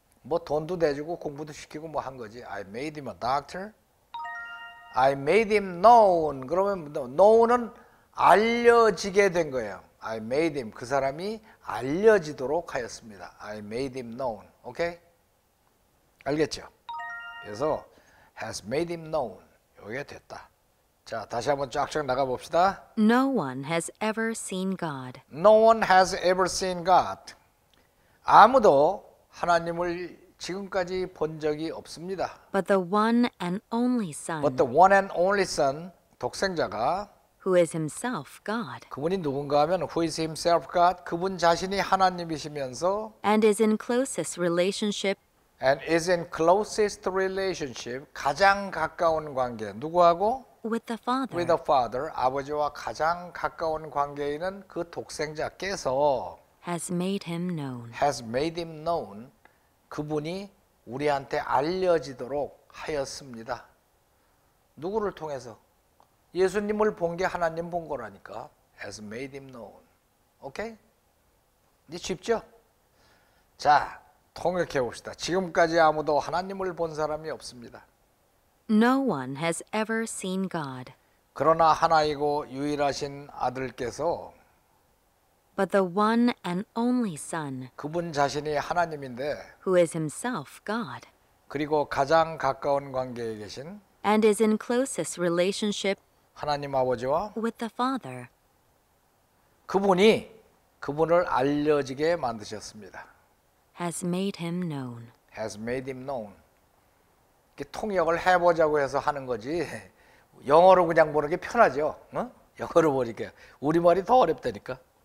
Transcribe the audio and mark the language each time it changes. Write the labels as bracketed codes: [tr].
[ko] 뭐 돈도 내주고 공부도 시키고 뭐 한 거지. [en] I made him a doctor. I made him known. [ko] 그러면 known은 알려지게 된 거예요. [en] I made him, [ko] 그 사람이 알려지도록 하였습니다. I made him known. 오케이? 알겠죠? 그래서 has made him known. 이게 됐다. 자, 다시 한번 쫙쫙 나가 봅시다. [en] No one has ever seen God. No one has ever seen God. [ko] 아무도 하나님을 지금까지 본 적이 없습니다. [en] But the one and only Son, But the one and only Son, [ko] 독생자가 [en] who is himself God, [ko] 그분이 누군가 하면 [en] who is himself God, [ko] 그분 자신이 하나님이시면서 [en] and is in closest relationship and is in closest relationship, [ko] 가장 가까운 관계, 누구하고? [en] with the Father, With the Father, [ko] 아버지와 가장 가까운 관계에 있는 그 독생자께서 [en] has made him known. has made him known, [ko] 그분이 우리한테 알려지도록 하였습니다. 누구를 통해서? 예수님을 본 게 하나님 본 거라니까. [en] has made him known. 오케이? [ko] 이제 쉽죠? 자, 통역해 봅시다. 지금까지 아무도 하나님을 본 사람이 없습니다. [en] No one has ever seen God. [ko] 그러나 하나이고 유일하신 아들께서 [en] But the one and only Son, [ko] 그분 자신이 하나님인데 [en] who is himself God, [ko] 그리고 가장 가까운 관계에 계신 [en] and is in closest relationship [ko] 하나님 아버지와 [en] with the Father, [ko] 그분이 그분을 알려지게 만드셨습니다. [en] has made him known. has made him known. [ko] 이렇게 통역을 해보자고 해서 하는 거지 영어로 그냥 보는 게 편하죠. 어? 영어로 보니까 우리말이 더 어렵다니까.